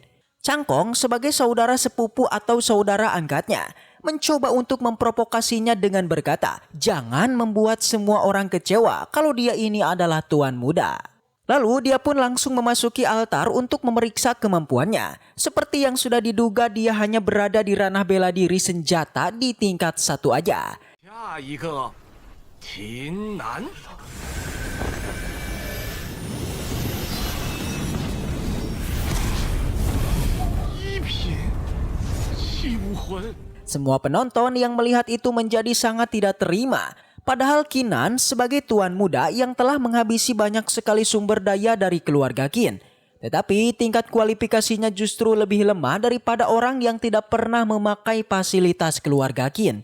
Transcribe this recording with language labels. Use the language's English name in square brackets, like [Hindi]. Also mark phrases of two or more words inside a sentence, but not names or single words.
[Indonesian] Changkong sebagai saudara sepupu atau saudara angkatnya mencoba untuk memprovokasinya dengan berkata, jangan membuat semua orang kecewa kalau dia ini adalah tuan muda. Lalu dia pun langsung memasuki altar untuk memeriksa kemampuannya. Seperti yang sudah diduga dia hanya berada di ranah bela diri senjata di tingkat 1 aja. [Chinese] 下一个，秦南。一品，气武魂。 [Indonesian] Semua penonton yang melihat itu menjadi sangat tidak terima. Padahal Qinan sebagai tuan muda yang telah menghabisi banyak sekali sumber daya dari keluarga Qin. Tetapi tingkat kualifikasinya justru lebih lemah daripada orang yang tidak pernah memakai fasilitas keluarga Qin.